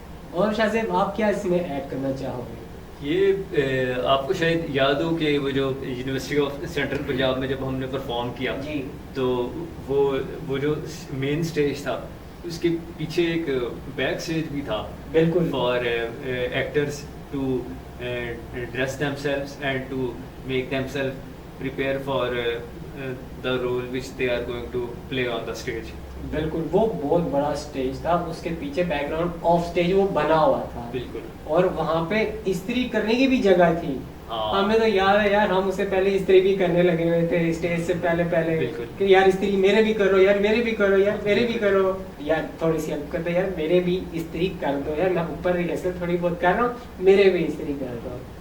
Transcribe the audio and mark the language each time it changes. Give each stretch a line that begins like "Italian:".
Urdu: اور شاہ صاحب آپ کیا اس میں ایڈ کرنا چاہو گے؟ یہ آپ کو شاید یاد ہو کہ وہ جو یونیورسٹی آف سینٹرل پنجاب میں جب ہم نے پرفارم کیا, جی, تو وہ جو مین اسٹیج تھا, اس کے پیچھے ایک بیک اسٹیج بھی تھا, بالکل,
English: For actors to dress themselves and to make themself prepare for the role which they are going to play on the stage.
Urdu: بالکل, وہ بہت بڑا اسٹیج تھا, اس کے پیچھے بیک گراؤنڈ آف اسٹیج وہ بنا ہوا تھا. بالکل, اور وہاں پہ استری کرنے کی بھی جگہ تھی. ہمیں تو یاد ہے یار, ہم اس سے پہلے استری بھی کرنے لگے ہوئے تھے اسٹیج سے پہلے کہ یار استری میرے بھی کرو, یار میرے بھی کرو, یار میرے بھی کرو, یار تھوڑی سی ہیلپ کرتے, یار میرے بھی استری کر دو, یار میں اوپر ریہرسل تھوڑی بہت کر رہا ہوں, میرے بھی استری کر دو.